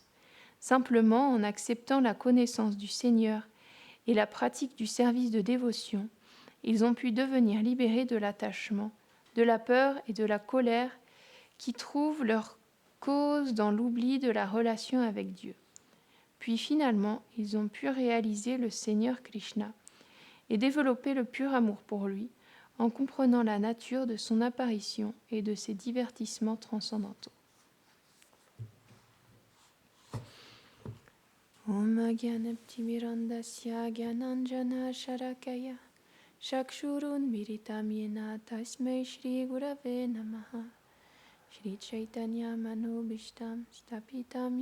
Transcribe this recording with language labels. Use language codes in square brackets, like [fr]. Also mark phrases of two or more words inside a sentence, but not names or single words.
[fr] Simplement en acceptant la connaissance du Seigneur et la pratique du service de dévotion, ils ont pu devenir libérés de l'attachement, de la peur et de la colère qui trouvent leur cause dans l'oubli de la relation avec Dieu. Puis finalement, ils ont pu réaliser le Seigneur Krishna et développer le pur amour pour lui en comprenant la nature de son apparition et de ses divertissements transcendantaux. [sa] ॐ ग्यानप्तिमिरन्दस्य ग्यानाञ्जन शरकाय शक्षुरुन् मिरितम् येन तस्मै श्री गुरवे नमः श्री चैतन्य मनोबिष्टम् स्तापितम्